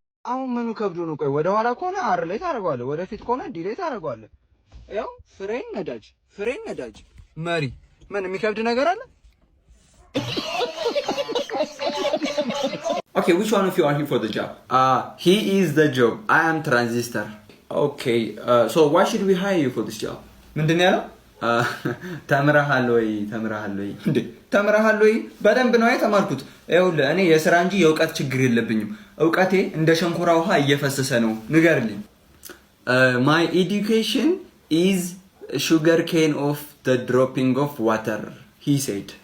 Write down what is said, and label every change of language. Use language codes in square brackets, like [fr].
[am] አሁን ምኑ ከብዶ ነው? ቆይ ወደ ኋላ ከሆነ አር ላይ ታደርገዋለህ፣ ወደፊት ከሆነ ዲ ላይ ታደርገዋለህ። ያው ፍሬን ነዳጅ መሪ። ምን የሚከብድ ነገር አለ? [en] Okay, which one of you are here for the job? He is the job. I am transistor. Okay, so why should we hire you for this job? [am] ምንድን ያለው? ተምረሃል ወይ እንዴ? ተምረሃል ወይ? በደንብ ነው የተማርኩት። ይኸውልህ እኔ የሥራ እንጂ የእውቀት ችግር የለብኝም። እውቀቴ እንደ ሸንኮራ ውሃ እየፈሰሰ ነው። ንገርልኝ። [en] My education is sugar cane of the dropping of water, he said.